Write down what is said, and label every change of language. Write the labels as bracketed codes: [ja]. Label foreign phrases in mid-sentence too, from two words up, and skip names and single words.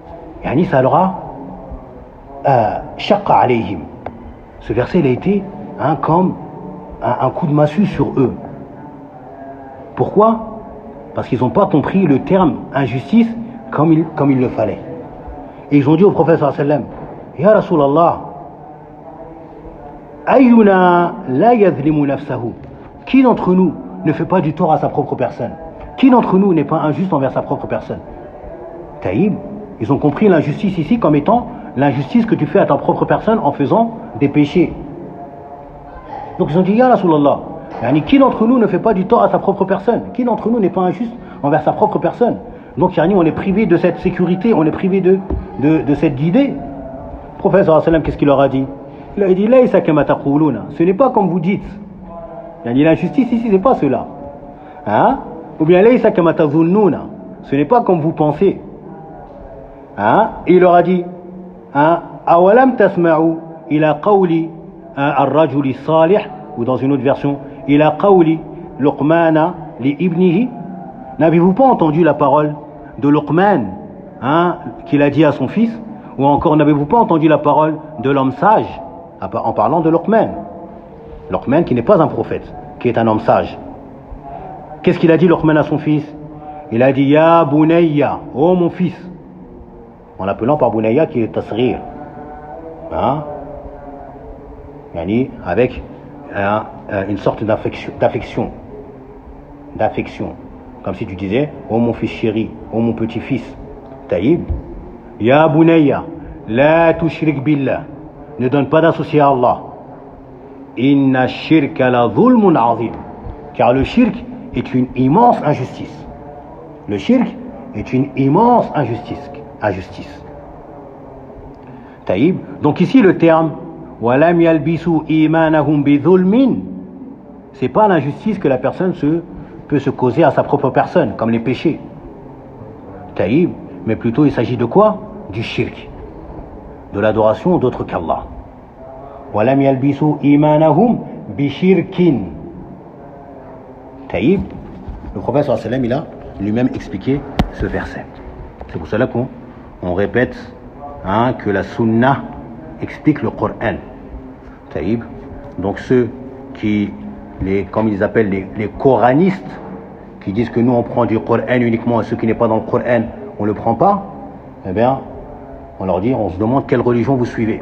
[fr] Yani ça leur a [ar] شق عليهم. [fr] Ce verset il a été comme un coup de massue sur eux. Pourquoi? Parce qu'ils n'ont pas compris le terme injustice comme il le fallait. Et ils ont dit au prophète [ar] صلى الله عليه وسلم, يا رسول الله أينا لا يظلم نفسه. [fr] Qui d'entre nous ne fait pas du tort à sa propre personne? Qui d'entre nous n'est pas injuste envers sa propre personne? Taïb, ils ont compris l'injustice ici comme étant l'injustice que tu fais à ta propre personne en faisant des péchés. Donc ils ont dit, [ar] يا رسول الله, [fr] qui d'entre nous ne fait pas du tort à sa propre personne? Qui d'entre nous n'est pas injuste envers sa propre personne? Donc on est privé de cette sécurité, on est privé de cette guidée. Le prophète [ar] صلى الله عليه وسلم, [fr] qu'est-ce qu'il leur a dit? Il a dit, [ar] ليس كما تقولون. [fr] Ce n'est pas comme vous dites. L'injustice ici, c'est pas cela. Ou bien [ar] ليس كما تظنون. [fr] Ce n'est pas comme vous pensez. Et il leur a dit, [ar] أولم تسمعوا إلى قول الرجل الصالح, [fr] ou dans une autre version, [ar] إلى قول لقمان لابنه. [fr] N'avez-vous pas entendu la parole de Luqman qu'il a dit à son fils? Ou encore, n'avez-vous pas entendu la parole de l'homme sage en parlant de Luqman? Luqman qui n'est pas un prophète, qui est un homme sage. Qu'est-ce qu'il a dit Luqman à son fils? Il a dit [ar] يا بني, [fr] oh mon fils, en l'appelant par Bunayya qui est tasghir, avec une sorte d'affection, comme si tu disais oh mon fils chéri, oh mon petit-fils. Taïb, [ar] يا بني لا تشرك بالله, [fr] ne donne pas d'associé à Allah. [ar] إن الشرك لظلم عظيم, [fr] car le shirk est une immense injustice. Le shirk est une immense injustice. Taïb, donc ici le terme [ar] ولم يلبسوا إيمانهم بظلم, [fr] c'est pas l'injustice que la personne peut se causer à sa propre personne, comme les péchés. Taïb, mais plutôt il s'agit de quoi? Du shirk, de l'adoration d'autre qu'Allah. [ar] ولم يلبسوا إيمانهم بشرك. [fr] Taïb, le prophète [ar] صلى الله عليه وسلم, [fr] il a lui-même expliqué ce verset. C'est pour cela qu'on répète que la sunna explique le Coran. Taïb, donc ceux comme ils appellent les coranistes, qui disent que nous on prend du Coran uniquement et ce qui n'est pas dans le Coran on ne le prend pas, eh bien on leur dit, on se demande quelle religion vous suivez.